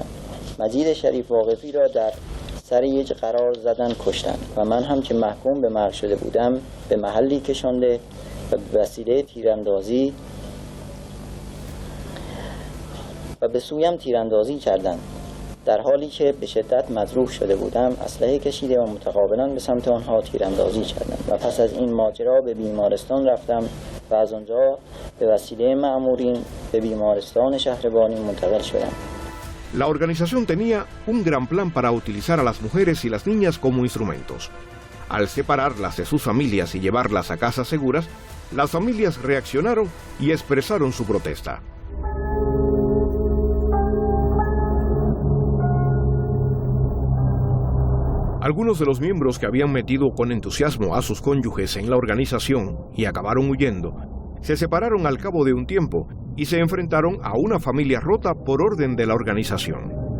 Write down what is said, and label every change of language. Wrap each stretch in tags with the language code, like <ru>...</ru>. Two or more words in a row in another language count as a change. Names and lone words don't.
<fa>مجید شریف واقفی را در سر یک قرار زدن کشتند و من هم که محکوم به مرگ شده بودم به محلی کشانده و به وسیله تیراندازی و به سویم تیراندازی کردند. در حالی که به شدت مجروح شده بودم اسلحه کشیده و متقابلا به سمت آنها تیراندازی کردند و پس از این ماجرا به بیمارستان رفتم و از آنجا به وسیله مأمورین به بیمارستان شهربانی منتقل شدم.</fa> <es>La organización tenía un gran plan para utilizar a las mujeres y las niñas como instrumentos. Al separarlas de sus familias y llevarlas a casas seguras, las familias reaccionaron y expresaron su protesta. Algunos de los miembros que habían metido con entusiasmo a sus cónyuges en la organización y acabaron huyendo, se separaron al cabo de un tiempo y se enfrentaron a una familia rota por orden de la organización.</es>